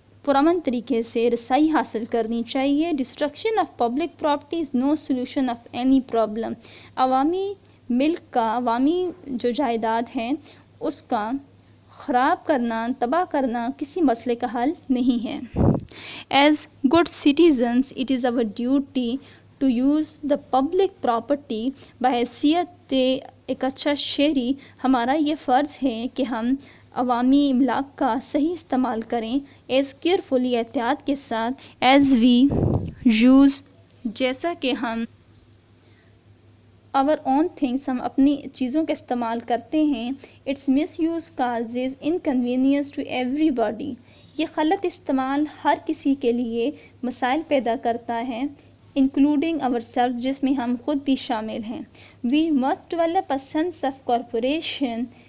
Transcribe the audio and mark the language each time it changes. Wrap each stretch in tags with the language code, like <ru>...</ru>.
<ur>پرامن طریقے سے رسائی حاصل کرنی چاہیے.</ur> <en>Destruction of public property is no solution of any problem.</en> <ur>عوامی ملک کا، عوامی جو جائیداد ہیں اس کا خراب کرنا، تباہ کرنا کسی مسئلے کا حل نہیں ہے.</ur> <en>As good citizens, it is our duty to use the public property.</en> <ur>بحیثیت ایک اچھا شہری ہمارا یہ فرض ہے کہ ہم عوامی املاک کا صحیح استعمال کریں.</ur> <en>as carefully,</en> <ur>احتیاط کے ساتھ.</ur> <en>as we use,</en> <ur>جیسا کہ ہم</ur> <en>our own things،</en> <ur>ہم اپنی چیزوں کا استعمال کرتے ہیں.</ur> <en>its misuse causes inconvenience to everybody.</en> <ur>یہ غلط استعمال ہر کسی کے لیے مسائل پیدا کرتا ہے،</ur> <en>including ourselves،</en> <ur>جس میں ہم خود بھی شامل ہیں.</ur> <en>we must develop a sense of cooperation.</en>